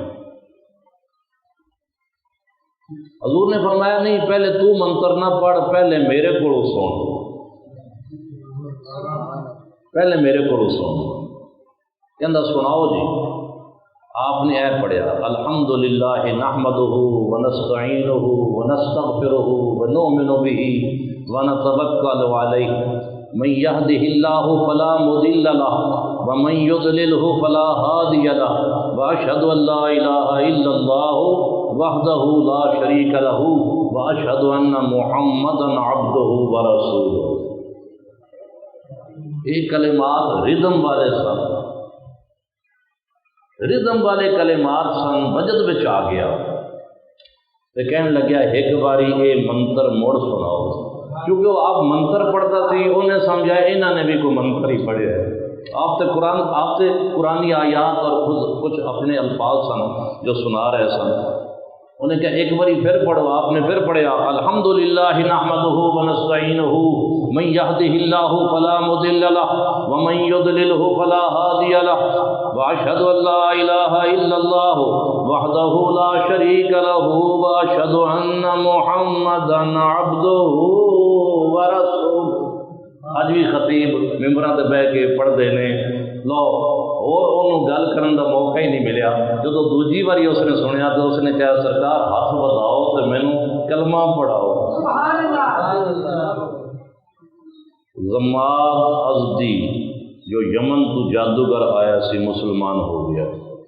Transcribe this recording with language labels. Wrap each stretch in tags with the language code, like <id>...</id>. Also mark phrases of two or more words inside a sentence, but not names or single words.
<pa>حضور نے فرمایا نہیں، پہلے تو منتر نہ پڑھ، پہلے میرے کو سن، پہلے میرے کو سن۔ کہندا سناؤ جی۔ آپ نے اے پڑھیا</pa> <ar>الحمدللہ نحمدہ ونستعینہ ونستغفرہ ونؤمن بہ ونتوکل علیہ من یہدہ اللہ فلا مضل لہ ومن یضللہ فلا ہادی لہ واشہد ان لا الہ الا اللہ وحدہ لا شریک لہ واشہد ان محمدا عبدہ ورسولہ۔</ar> <pa>یہ کلمات ردم والے سن، ردم والے کلمات سن، وجد بچ آ گیا تو کہنے لگیا ایک باری یہ منتر موڑ سناؤ، کیونکہ وہ آپ منتر پڑھتا سی، انہیں سمجھا انہوں نے بھی کوئی منتر ہی پڑھے ہے۔ آپ سے قرآنی آیات اور خود کچھ اپنے الفاظ سن جو سنا رہے سن۔ انہیں کہا ایک باری پھر پڑھو، آپ نے پھر پڑھیا</pa> <ar>الحمدللہ نحمدہ ونستعینہ من یہدہ اللہ فلا مضل لہ ومن یضللہ فلا ہادی لہ واشہد ان لا الہ الا اللہ وحدہ لا شریک لہ واشہد ان محمدا عبدہ ورسولہ۔</ar> <pa>اج بھی خطیب ممبراں تے بیٹھ کے پڑھدے نے، لو اور انہوں گل کرن دا موقع ہی نہیں ملیا۔ جدو دوجی باری اس نے سنیا تو اس نے کہا سرکار ہاتھ بتاؤ تو مینوں کلمہ پڑھاؤ۔ ضماد ازدی جو یمن تو جادوگر آیا سی مسلمان ہو گیا۔</pa>